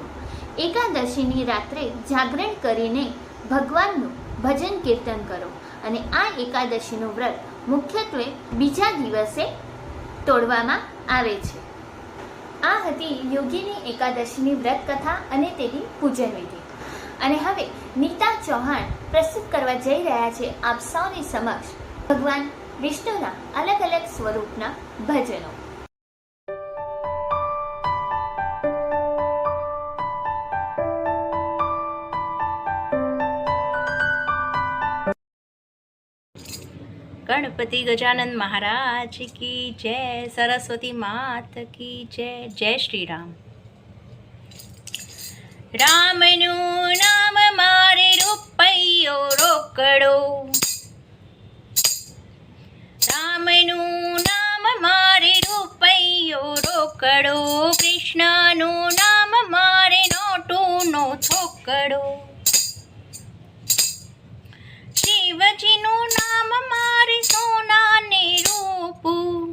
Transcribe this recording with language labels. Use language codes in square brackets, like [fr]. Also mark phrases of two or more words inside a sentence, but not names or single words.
[gu] એકાદશીની રાત્રે જાગરણ કરીને ભગવાનનું ભજન કીર્તન કરો અને આ એકાદશીનું વ્રત મુખ્યત્વે બીજા દિવસે તોડવામાં આવે છે. આ હતી યોગીની એકાદશીની વ્રત કથા અને તેની પૂજન વિધિ. અને હવે નીતા ચૌહાણ પ્રસ્તુત કરવા જઈ રહ્યા છે આપ સૌની સમક્ષ ભગવાન વિષ્ણુના અલગ અલગ સ્વરૂપના ભજનો. [hi] गणपति गजानन महाराज की जय, सरस्वती मात की जय. जय श्री राम. [gu] રામનું નામ મારે રૂપૈયો રોકડો, રામનું નામ મારે રૂપૈયો રોકડો, કૃષ્ણનું નામ મારે નોટુનો થોકડો, શિવજીનું નામ મારે સોનાને રૂપું,